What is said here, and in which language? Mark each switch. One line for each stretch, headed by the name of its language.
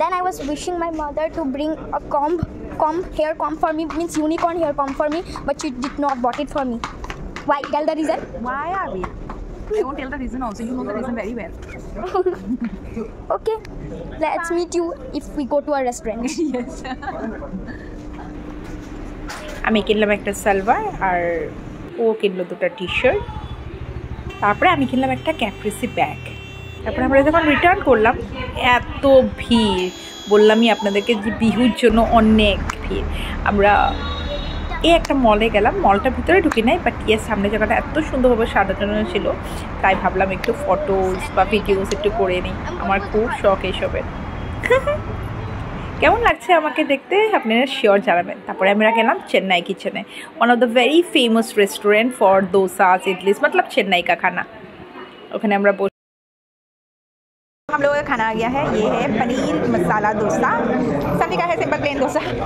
English: Then I was wishing my mother to bring a hair comb for me, means unicorn hair comb for me, but she did not bought it for me. Why? Tell the reason. Why are we? I won't tell the reason also. You know the reason very well. Okay. Let's meet you if we go to a restaurant. Yes.
Bangla: আমি কিনলাম একটা সালোয়ার আর ও কিনলো দুটো T-shirt. তারপরে আমি কিনলাম একটা ক্যাপ্রিসি bag. তারপরে আমরা যখন রিটার্ন করলাম, এত ভিড়, বললামই আপনাদেরকে যে বিহুর জন্য অনেক ভিড়। আমরা এই একটা মলে গেলাম, মলটার ভিতরে ঢুকি নাই, বাট ইয়ে সামনে জায়গাটা এত সুন্দরভাবে সাজানো ছিল, তাই ভাবলাম একটু ফটোস বা ভিডিওস একটু করে নিই। আমার খুব শখ এইসবের। কেমন লাগছে আমাকে দেখতে আপনারা শিওর জানাবেন। তারপরে আমরা গেলাম চেন্নাই কিচেনে,
English: one of the very famous restaurant for dosas idlis,
Hindi: मतलब चेन्नई का खाना।
Bangla: ওখানে আমরা
Hindi: हम लोगों का खाना आ गया है। ये है पनीर मसाला डोसा। सभी का है सिंपल प्लेन डोसा।